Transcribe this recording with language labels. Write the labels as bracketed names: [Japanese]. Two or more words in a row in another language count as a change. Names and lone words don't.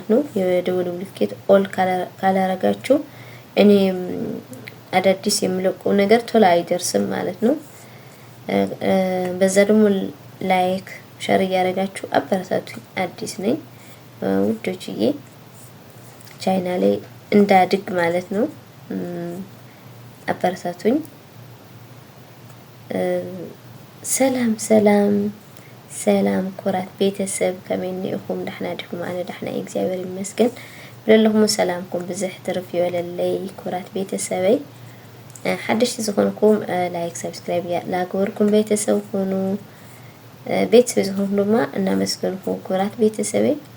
[Amharic] ነው። የደወል ምልክት ኦል ካላረጋችሁ እኔ አዳዲስ የምለቀው ነገር ቶሎ አይደርስም ማለት ነው። በዛ ደግሞ ላይክ ሸር እያደረጋችሁ አበረታቱኝ። አዲስ ነኝ ውዶችዬ፣ ቻናሌ እንዳድግ ማለት ነው። አበረታቱኝ። [Tigrinya] ሰላም ሰላም ሰላም ኩራት ቤተሰብ ከመን ኢኹም ዳሕና ዲኩም? ኣነ ዳሕና እግዚአብሔር ይመስገን። ብለለኹም ሰላምኩም ብዝሕ ትርፍ ይበለለይ ኩራት ቤተሰበይ። ሓደሽቲ ዝኾንኩም ላይክ ሰብስክራይብ ላገበርኩም [Amharic] ቤተሰብ ሁኑ። [Tigrinya] ቤተሰብ ዝኾንኩም ድማ እናመስገንኩም ኩራት ቤተሰበይ።